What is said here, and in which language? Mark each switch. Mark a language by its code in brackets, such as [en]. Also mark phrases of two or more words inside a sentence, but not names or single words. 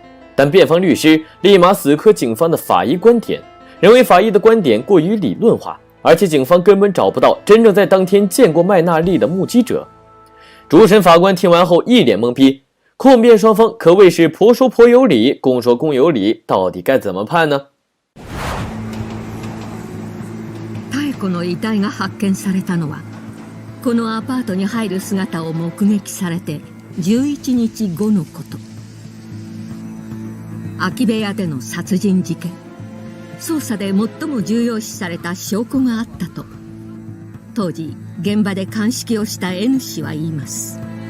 [zh] 但辩方律师立马死磕警方的法医观点，认为法医的观点过于理论化，而且警方根本找不到真正在当天见过麦娜丽的目击者。主审法官听完后一脸懵逼，控辩双方可谓是婆说婆有理，公说公有理，到底该怎么判呢？ [ja] 妙子の遺体が発見されたのは、このアパートに入る姿を目撃されて11日後のこと。空き部屋での殺人事件、捜査で最も重要視された証拠があったと、当時現場で鑑識をした N 氏は言います。